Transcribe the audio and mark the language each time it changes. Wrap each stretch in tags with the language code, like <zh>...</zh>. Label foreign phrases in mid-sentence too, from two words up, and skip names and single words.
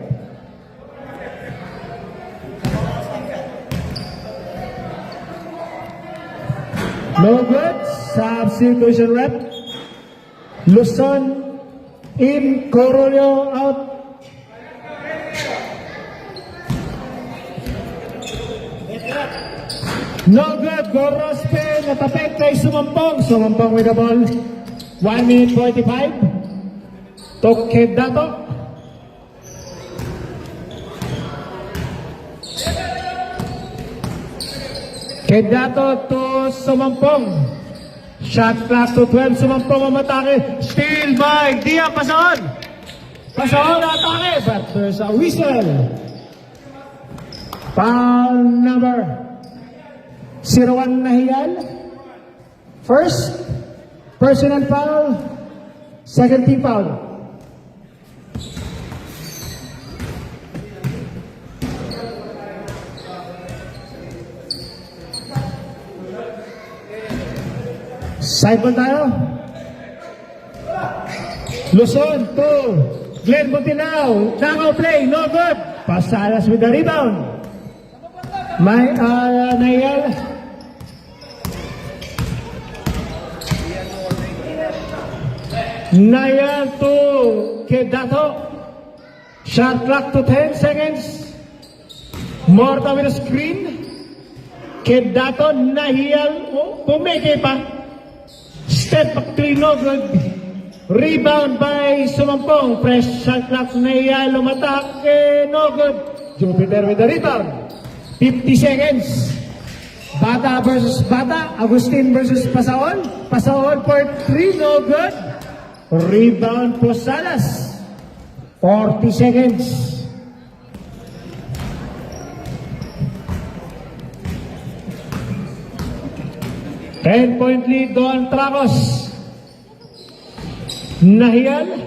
<en>No good. Substitution rep. Luzon in, Corollo out. No good.</en> <tl>Gorospe natapek kay Sumampong.</tl> <en>Sumampong with the ball. 1 minute 45. To Kid Dato. Kid Dato to Sumampong. Shot clock to 12. Sumampong mamatake. Steal by Dia Pasahon. Pasahon atake. But there's a whistle. Foul number 01 Nahiyal. First, personal foul. Second team foul.</en> <tl>Sideball tayo.</tl> <en>Luzon to Glenn Montilao. Knockout play, no good. Pasalas with the rebound. May Nayal. Nayal to Kedato. Shot clock to 10 seconds. Morta with a screen.</en> <tl>Kedato, Nahiyal. Pumeke pa.</tl> <en>Step back three, no good. Rebound by Sumampong. Fresh shot clock, Nayal. Umatake, no good. Jupiter with the rebound. 50 seconds. Bata versus Bata. Agustin versus Pasahon. Pasahon for 3, no good. Rebound Posadas. 40 seconds. 10 point lead Don Tracos. Nahial.</en>